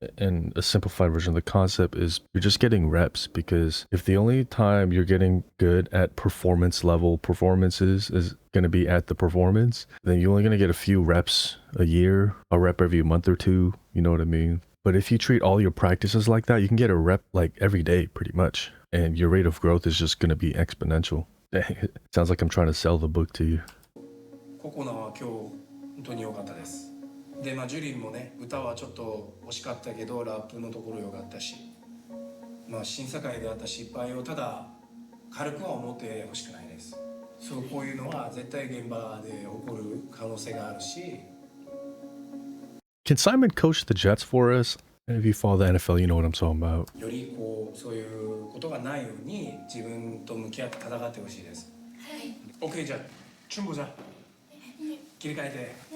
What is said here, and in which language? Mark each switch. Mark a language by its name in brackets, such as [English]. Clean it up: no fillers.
[English] And a simplified version of the concept is you're just getting reps, because if the only time you're getting good at performance level performances is going to be at the performance, then you're only going to get a few reps a year, a rep every month or two, you know what I mean? But if you treat all your practices like that, you can get a rep like every day pretty much, and your rate of growth is just going to be exponential. Dang, it sounds like I'm trying to sell the book to you. [Japanese] ココナは今日本当に良かったです。で、ジュリンもね、歌はちょっと惜しかったけどラップのところ良かったし、審査会であった失敗をただ軽くは思ってほしくないです。そうこういうのは絶対現場で起こる可能性があるし。 [English] Can Simon coach the Jets for us? And if you follow the NFL, you know what I'm talking about. [Japanese] よりこうそういうことがないように自分と向き合って戦ってほしいです。はい。 OK じゃあチュンボじゃん切り替えて。